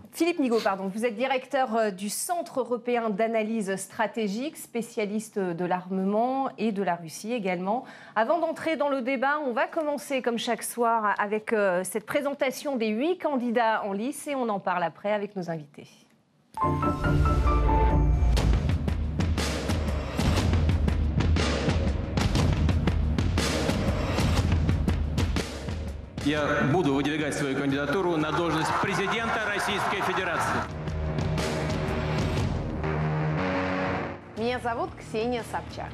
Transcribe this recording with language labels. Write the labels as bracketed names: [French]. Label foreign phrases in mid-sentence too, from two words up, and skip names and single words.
[French] Philippe Migaud, pardon. Vous êtes directeur du Centre européen d'analyse stratégique, spécialiste de l'armement et de la Russie également. Avant d'entrer dans le débat, on va commencer comme chaque soir avec cette présentation des 8 candidats en lice et on en parle après avec nos invités. [Russian] Я буду выдвигать свою кандидатуру на должность президента Российской Федерации. Меня зовут Ксения Собчак.